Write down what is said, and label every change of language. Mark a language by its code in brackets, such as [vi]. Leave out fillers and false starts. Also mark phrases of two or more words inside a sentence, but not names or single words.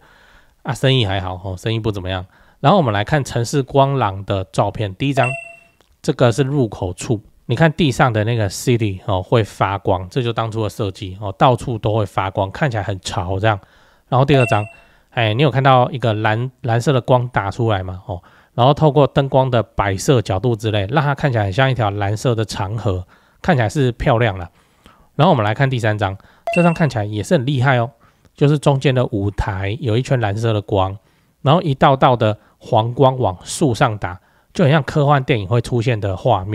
[zh] 生意還好，生意不怎麼樣。然後我們來看城市光廊的照片，第一張，這個是入口處，你看地上的那個 City 會發光，這就當初的設計到處都會發光，看起來很潮這樣。然後第二張，你有看到一個藍色的光打出來嗎？然後透過燈光的擺設角度之類，讓它看起來很像一條藍色的長河，看起來是漂亮啦。然後我們來看第三張，這張看起來也是很厲害哦。就是中間的舞台有一圈藍色的光，然後一道道的黃光往樹上打，就很像科幻電影會出現的畫面。